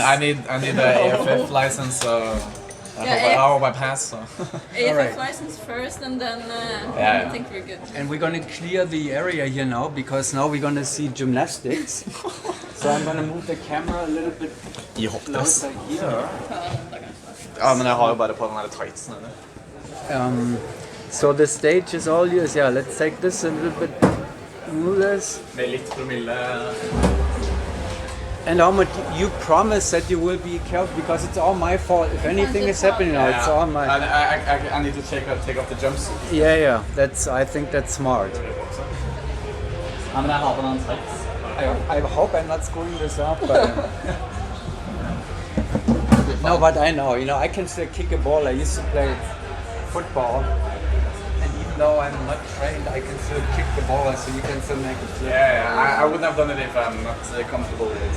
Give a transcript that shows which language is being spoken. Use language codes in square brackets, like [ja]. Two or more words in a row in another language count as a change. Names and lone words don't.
[en] And I need the AFF license, so I hope I pass. So. AFF Alright. license first, and then Yeah. I think we're good. And we're going to clear the area here now, because now we're going to see gymnastics. So I'm going to move the camera a little bit [no] I hoppdress. [en] closer here. [no] Ja, men jeg har jo bare på den der tightsen. [en] So the stage is all yours. Yeah, let's take this a little bit rulers. [no] Med litt promille. [en] And how much you promise that you will be careful, because it's all my fault. If anything is happening now, it's all my. I need to take off the jumps. Yeah. I think that's smart. [no] Ja, men jeg har på den tights. [en] I hope I'm not screwing this up. But no, but I know. I can still kick a ball. I used to play football, and even though I'm not trained, I can still kick the ball, so you can still make it flip. Yeah, I wouldn't have done it if I'm not comfortable with it.